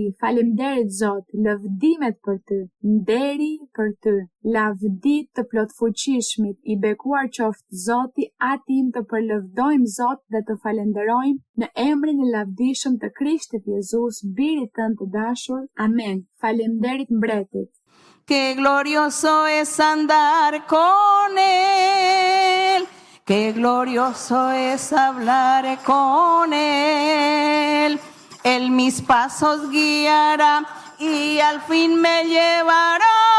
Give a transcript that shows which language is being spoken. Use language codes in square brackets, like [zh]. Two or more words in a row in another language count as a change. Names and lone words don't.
[sq] Faleminderit Zot, lëvdimet për ty, nderi për ty, lavdit të plot fuqishmit, i bekuar qoftë Zoti, ati im të përlëvdojmë Zot dhe të falenderojmë në emrin e lavdishëm të Krishtit Jezus, birit tënd të dashur. Amen. Faleminderit mbretit. [es] Qué glorioso es andar con Él, qué glorioso es hablar con Él. Él mis pasos guiará y al fin me llevará.